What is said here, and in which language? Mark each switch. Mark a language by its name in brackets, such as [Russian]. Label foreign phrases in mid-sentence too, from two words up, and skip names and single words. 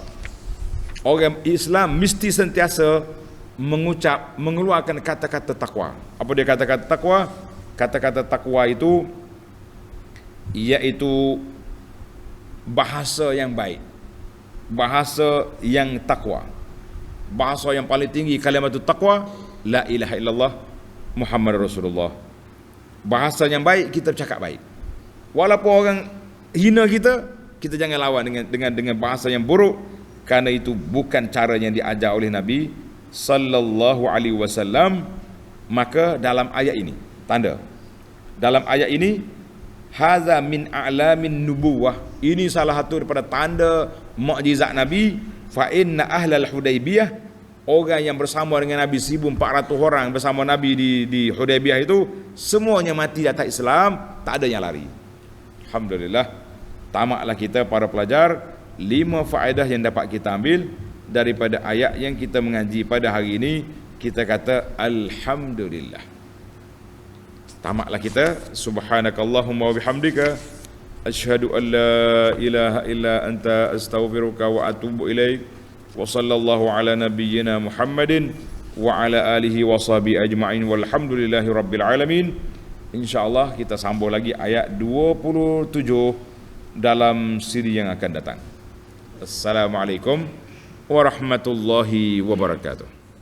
[Malay] Orang Islam mesti sentiasa mengeluarkan kata-kata takwa. Apa dia kata-kata takwa? Kata-kata takwa itu iaitu bahasa yang baik, bahasa yang takwa. Bahasa yang paling tinggi kalimat takwa, [Arabic] لا إله إلا الله محمد رسول الله. [Malay] Bahasa yang baik, kita bercakap baik. Walaupun orang hina kita jangan lawan dengan bahasa yang buruk, karena itu bukan cara yang diajar oleh Nabi [Arabic] صلى الله عليه وسلم. [Malay] Maka dalam ayat ini, tanda dalam ayat ini, [Arabic] هذا من أعلام النبوة, [Malay] ini salah satu daripada tanda mukjizat Nabi. [Arabic] فإن أهل الحديبية, [Malay] orang yang bersama dengan Nabi 1400 orang bersama Nabi di Hudaybiyah itu, semuanya mati di atas Islam, tak ada yang lari. Alhamdulillah. Tamatlah kita para pelajar, 5 faedah yang dapat kita ambil daripada ayat yang kita mengaji pada hari ini. Kita kata alhamdulillah. Tamatlah kita. [Arabic] سبحانك اللهم وبحمدك أشهد أن لا إله إلا أنت أستغفرك وأتوب إليك. وصلى الله على نبينا محمد وعلى آله وصحبه أجمعين والحمد لله رب العالمين. [Malay] InsyaAllah kita sambung lagi ayat 27 dalam siri yang akan datang. [Arabic] السلام عليكم ورحمة الله وبركاته.